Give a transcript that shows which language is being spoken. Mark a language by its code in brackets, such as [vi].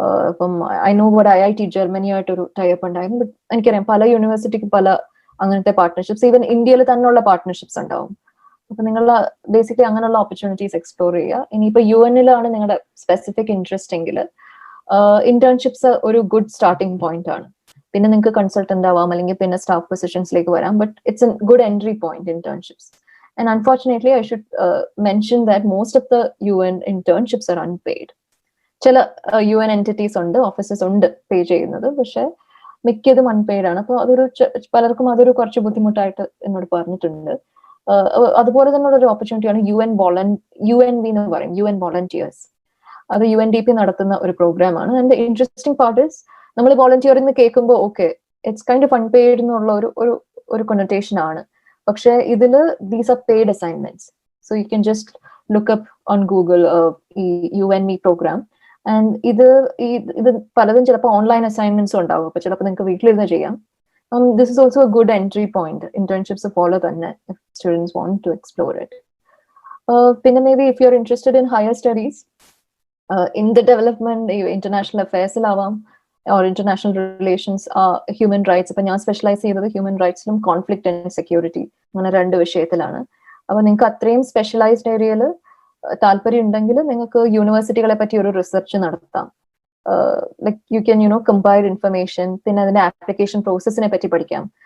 [ml] ഇപ്പം [en] I know what [ml] IIT ജർമ്മനിയായിട്ടൊരു type ഉണ്ടായിരുന്നു. But എനിക്കറിയാം പല യൂണിവേഴ്സിറ്റിക്ക് പല അങ്ങനത്തെ പാർട്ട്ണർഷിപ്സ്, ഈവൻ ഇന്ത്യയിൽ തന്നെയുള്ള പാർട്ട്ണർഷിപ്സ് ഉണ്ടാവും. അപ്പൊ നിങ്ങൾ ബേസിക്കലി അങ്ങനെയുള്ള ഓപ്പർച്യൂണിറ്റീസ് എക്സ്പ്ലോർ ചെയ്യുക. ഇനിയിപ്പോ UN-ലാണ് നിങ്ങളുടെ സ്പെസിഫിക് ഇൻട്രസ്റ്റ് എങ്കിൽ ഇന്റേൺഷിപ്സ് ഒരു ഗുഡ് സ്റ്റാർട്ടിംഗ് പോയിന്റ് ആണ്. പിന്നെ നിങ്ങൾക്ക് കൺസൾട്ടന്റ് ആവാം, അല്ലെങ്കിൽ പിന്നെ സ്റ്റാഫ് പൊസിഷൻസിലേക്ക് വരാം. [en] but it's a good entry point [ml] internships. [en] And unfortunately, I should mention that most of the UN internships are unpaid. [ml] ചില UN entities ഉണ്ട്, ഓഫീസസ് ഉണ്ട് പേ ചെയ്യുന്നത്, പക്ഷെ മിക്കതും അൺപെയ്ഡ് ആണ്. അപ്പൊ അതൊരു പലർക്കും അതൊരു കുറച്ച് ബുദ്ധിമുട്ടായിട്ട് എന്നോട് പറഞ്ഞിട്ടുണ്ട്. അതുപോലെ തന്നെ ഒരു ഓപ്പർച്യൂണിറ്റിയാണ് UNV എന്ന് പറയും, UN വോളണ്ടിയേഴ്സ്. അത് UNDP നടത്തുന്ന ഒരു പ്രോഗ്രാം ആണ്. ആൻഡ് ഇൻട്രസ്റ്റിംഗ് പാർട്ട് ഇസ്, നമ്മൾ വോളണ്ടിയർ എന്ന് കേൾക്കുമ്പോൾ [en] okay it's kind of unpaid [ml] എന്നുള്ള ഒരു കൊണറ്റേഷൻ ആണ്. പക്ഷെ ഇതില് [en] These are paid assignments. So you can just look up on Google ഈ UNME program. [ml] ആൻഡ് ഇത് പലതും ചിലപ്പോൾ ഓൺലൈൻ അസൈൻമെന്റ്സും ഉണ്ടാവും. അപ്പൊ ചിലപ്പോൾ നിങ്ങൾക്ക് വീട്ടിലിരുന്ന് ചെയ്യാം. [en] This is also a good entry point. Internships [ml] പോലെ തന്നെ [en] if students want to explore it. പിന്നെ maybe if you're interested in higher studies, in the development, international affairs or international relations, human rights. [ml] അപ്പൊ ഞാൻ specialise ചെയ്തത് human റൈറ്റ്സിലും conflict and security അങ്ങനെ 2 വിഷയത്തിലാണ്. അപ്പൊ നിങ്ങൾക്ക് അത്രയും സ്പെഷ്യലൈസ്ഡ് ഏരിയയിൽ താല്പര്യം ഉണ്ടെങ്കിൽ നിങ്ങൾക്ക് യൂണിവേഴ്സിറ്റികളെ പറ്റി ഒരു റിസർച്ച് നടത്താം. [en] Like you can compare information. [ml] പിന്നെ അതിന്റെ ആപ്ലിക്കേഷൻ പ്രോസസ്സിനെ പറ്റി പഠിക്കാം.